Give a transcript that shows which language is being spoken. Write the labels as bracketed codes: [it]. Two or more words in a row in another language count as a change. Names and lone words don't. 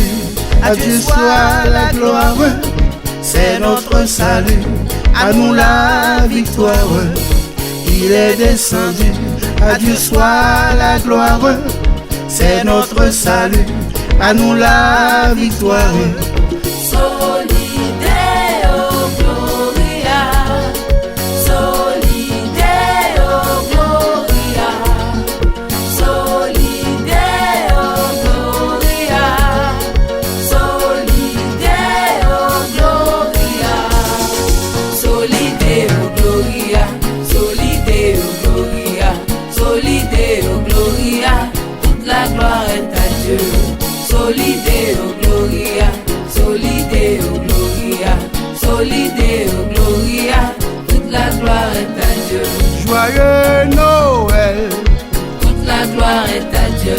[fr] à Dieu soit la gloire, c'est notre salut, à nous la victoire. Il est descendu, à Dieu soit la gloire, c'est notre salut, à nous la victoire. [la] Solideo Gloria, Solideo Gloria, Solideo Gloria, Solideo Gloria, Solideo Gloria, Solideo Gloria, Solideo Gloria, [fr] toute la gloire est à Dieu. [la] Solideo Gloria, Solideo Gloria, Solideo Gloria, [fr] toute la gloire est à Dieu. Joyeux Noël, Toute la gloire est à Dieu.